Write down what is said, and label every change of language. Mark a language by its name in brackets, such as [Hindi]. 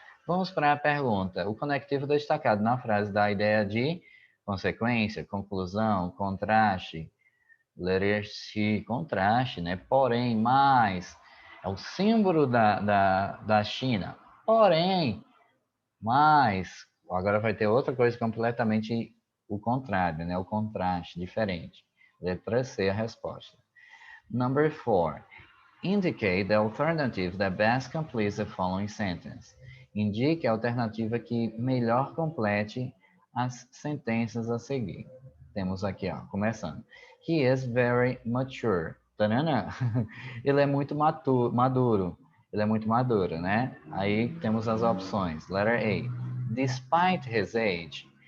[Portuguese] Vamos para a pergunta. O conectivo destacado na frase dá a ideia de consequência, conclusão, contraste, [English] letter C, [Portuguese] contraste, né? Porém, mais, é o símbolo da China. Porém, mas, agora vai ter outra coisa completamente o contrário, né? O contraste, diferente. Letra C, a resposta. [English] Number 4. Indicate the alternative that best completes the following sentence. [Portuguese] Indique a alternativa que melhor complete as sentenças a seguir. Temos aqui, ó, começando. [English] He is very mature. [Portuguese] Tanana. Ele é muito maduro. Ele é muito maduro, né? Aí temos as opções. [English] Letter A. Despite his age.